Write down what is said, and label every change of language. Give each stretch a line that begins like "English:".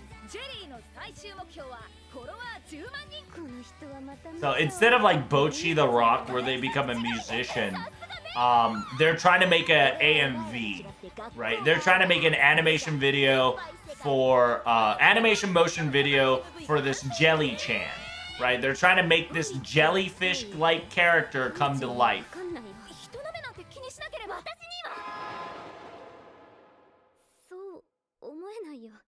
Japanese: ジェリーの最終目標はフォロワー10万人。この人はまた
English: so instead of like Bocchi the Rock where they become a musician, they're trying to make a AMV, right? They're trying to make an animation video for animation motion video for this Jelly Chan, right? They're trying to make this jellyfish-like character come to life.
Japanese: 人の目なんて気にしなければ私にはそう思えないよ。